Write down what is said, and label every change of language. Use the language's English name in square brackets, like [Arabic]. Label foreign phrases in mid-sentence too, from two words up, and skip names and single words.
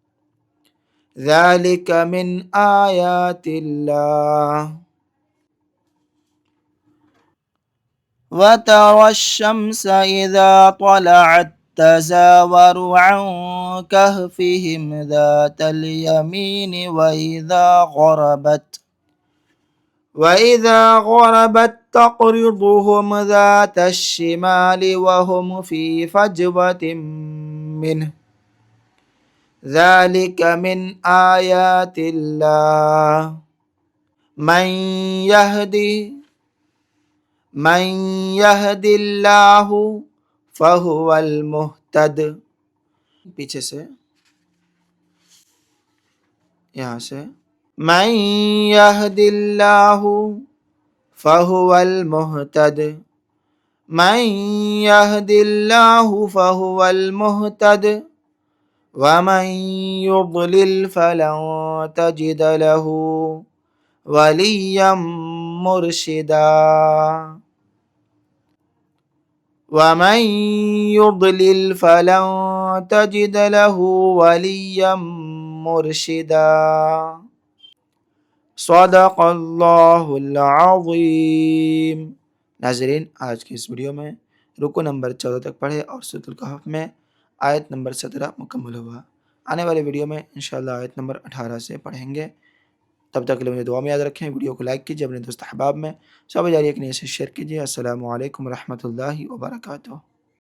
[Arabic] ذلك من آيات الله وترى الشمس إذا طلعت تزاور عن كهفهم ذات اليمين وإذا غربت تقرضهم ذات الشمال وهم في فجوة منه ذلك من آيات الله من يهدي من يهد الله فهو المهتد. [Hindi] पीछे से यहाँ से [Arabic] من يهد الله فهو المهتد من يهد الله فهو المهتد ومن يضلل فلن تجد له وليا مرشدا ومن يضلل فلن تجد له وليا مرشدا. صدق الله العظيم. [Hindi] नाज़रीन, आज की इस वीडियो में रुकू नंबर 14 तक पढ़े और सूरतुल कहफ में आयत नंबर 17 मुकम्मल हुआ। आने वाले वीडियो में इंशाअल्लाह आयत नंबर 18 से पढ़ेंगे। तब तक के लिए मुझे दुआ में याद रखें। वीडियो को लाइक कीजिए, अपने दोस्त अहबाब में सब जारी रखने से शेयर कीजिए। [Arabic] السلام عليكم ورحمة الله وبركاته.